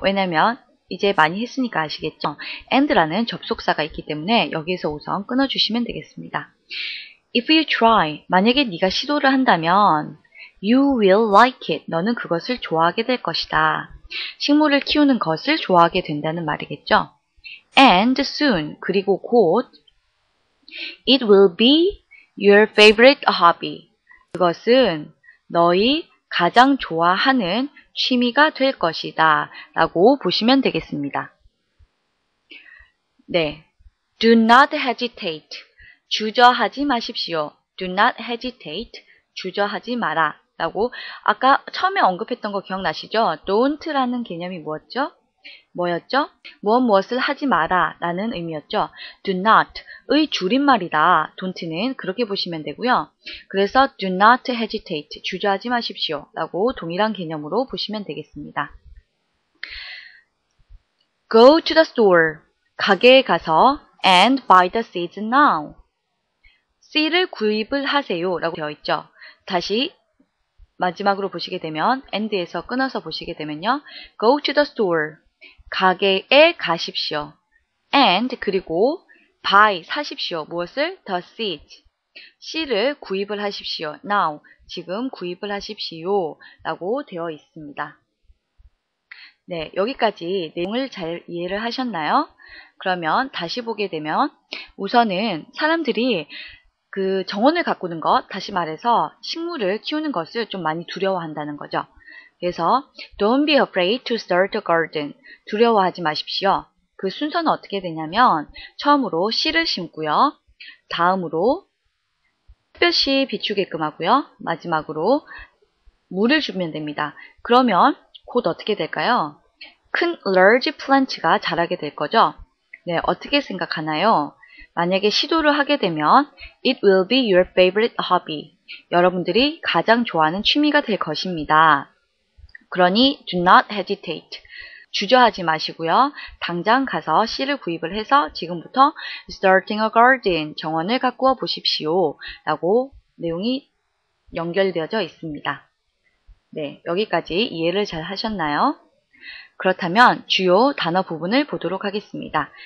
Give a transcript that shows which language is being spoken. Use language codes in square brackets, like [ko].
[ko] 왜냐면 이제 많이 했으니까 아시겠죠? and라는 접속사가 있기 때문에 여기서 우선 끊어주시면 되겠습니다. [en] If you try, [ko] 만약에 네가 시도를 한다면 [en] you will like it, [ko] 너는 그것을 좋아하게 될 것이다. 식물을 키우는 것을 좋아하게 된다는 말이겠죠? [en] And soon, [ko] 그리고 곧 [en] it will be your favorite hobby. [ko] 그것은 너희 가장 좋아하는 취미가 될 것이다 라고 보시면 되겠습니다. 네, [en] do not hesitate, [ko] 주저하지 마십시오. [en] do not hesitate, [ko] 주저하지 마라 라고 아까 처음에 언급했던 거 기억나시죠? don't라는 개념이 뭐였죠? 뭐였죠? 무엇을 하지 마라 라는 의미였죠. do not의 줄임말이다. don't는 그렇게 보시면 되고요. 그래서 [en] do not hesitate, [ko] 주저하지 마십시오 라고 동일한 개념으로 보시면 되겠습니다. [en] go to the store, [ko] 가게에 가서 [en] and buy the seeds now. [ko] seed를 구입을 하세요 라고 되어 있죠. 다시 마지막으로 보시게 되면 and에서 끊어서 보시게 되면요. [en] go to the store, [ko] 가게에 가십시오. and 그리고 buy, 사십시오. 무엇을? [en] the seeds, [ko] 씨를 구입을 하십시오. now, 지금 구입을 하십시오 라고 되어 있습니다. 네, 여기까지 내용을 잘 이해를 하셨나요? 그러면 다시 보게 되면 우선은 사람들이 그 정원을 가꾸는 것, 다시 말해서 식물을 키우는 것을 좀 많이 두려워한다는 거죠. 그래서 [en] don't be afraid to start a garden. [ko] 두려워하지 마십시오. 그 순서는 어떻게 되냐면 처음으로 씨를 심고요. 다음으로 햇볕이 비추게끔 하고요. 마지막으로 물을 주면 됩니다. 그러면 곧 어떻게 될까요? 큰 large plant가 자라게 될 거죠. 네, 어떻게 생각하나요? 만약에 시도를 하게 되면 [en] it will be your favorite hobby. [ko] 여러분들이 가장 좋아하는 취미가 될 것입니다. 그러니 [en] do not hesitate. [ko] 주저하지 마시고요. 당장 가서 씨를 구입을 해서 지금부터 [en] starting a garden, [ko] 정원을 가꾸어 보십시오 라고 내용이 연결되어져 있습니다. 네, 여기까지 이해를 잘 하셨나요? 그렇다면 주요 단어 부분을 보도록 하겠습니다.